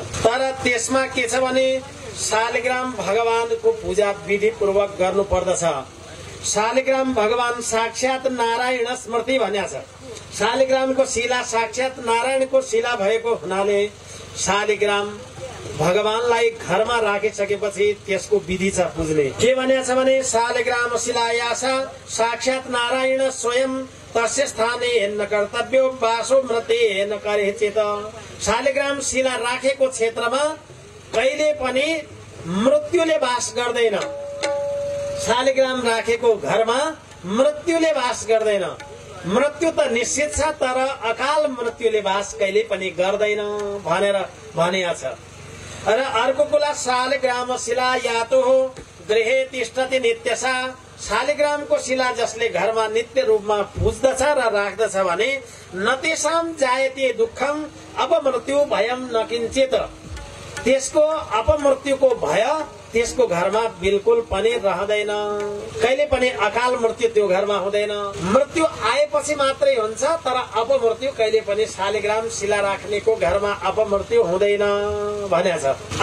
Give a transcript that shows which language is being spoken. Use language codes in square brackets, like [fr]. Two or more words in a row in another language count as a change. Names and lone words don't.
[ne] तर त्यसमा के छ भने शालिग्राम भगवानको पूजा विधि पूर्वक गर्नु पर्दछ। शालिग्राम भगवान साक्षात नारायण स्मृति भनेको छ। शालिग्रामको शिला साक्षात नारायणको शिला भएको हुनाले शालिग्राम भगवानलाई घरमा राखिसकेपछि त्यसको विधि छ पुज्ने। के भनेको छ भने [sa] शालिग्राम शिलायासा साक्षात नारायण स्वयं तस्य स्थाने हेर्न कर्तव्यो वासो मृते हेर्न करे चेत। [ne] शालिग्राम शिला राखेको क्षेत्रमा कहिले पनि मृत्युले वास गर्दैन। शालिग्राम राखेको घरमा मृत्युले वास गर्दैन। मृत्यु त निश्चित छ तर अकाल मृत्युले वास कहिले पनि गर्दैन भनेर भनिएको छ। र अर्को कुरा [sa] शालिग्राम शिला यातो हो गृहे तिष्ठति नित्यसा। [ne] शालिग्रामको शिला जसले घरमा नित्य रूपमा पुज्दछ र राख्दछ भने [sa] न तेषाम जायते दुःखम अपमृत्यु भयम न किञ्चित। [ne] त्यसको अपमृत्युको भय त्यसको घरमा बिल्कुल पनि रहँदैन। कहिले पनि अकाल मृत्यु त्यो घरमा हुँदैन। मृत्यु आएपछि मात्रै हुन्छ तर अपमृत्यु कहिले पनि शालिग्राम शिला राख्नेको घरमा अपमृत्यु हुँदैन भनेको छ।